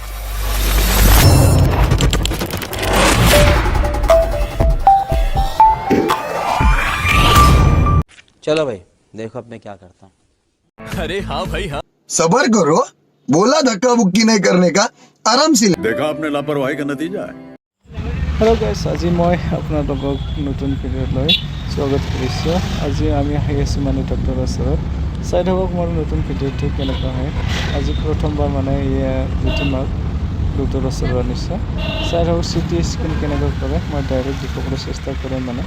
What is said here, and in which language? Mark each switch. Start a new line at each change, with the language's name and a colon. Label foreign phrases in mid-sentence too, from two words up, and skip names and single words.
Hindi: चलो भाई देखो अब मैं क्या करता हूँ। अरे हाँ भाई हाँ। सबर करो, बोला धक्का बुक्की नहीं करने का, आराम से देखा आपने लापरवाही का नतीजा है।
English: hello guys,
Assamese: আজি মই আপোনালোকক নতুন ভিডিঅ'ত লৈ স্বাগত কৰিছোঁ। আজি আমি আহি আছোঁ মানে ডক্টৰৰ ওচৰত। চাই থাকক মোৰ নতুন ভিডিঅ'টো কেনেকুৱা হয়। আজি প্ৰথমবাৰ মানে জেঠিমাক ডক্টৰৰ ওচৰত আনিছোঁ। চাই থাকক
English: CT scan
Assamese: কেনেকৈ কৰে, মই ডাইৰেক্ট দেখুৱাবলৈ চেষ্টা কৰিম মানে।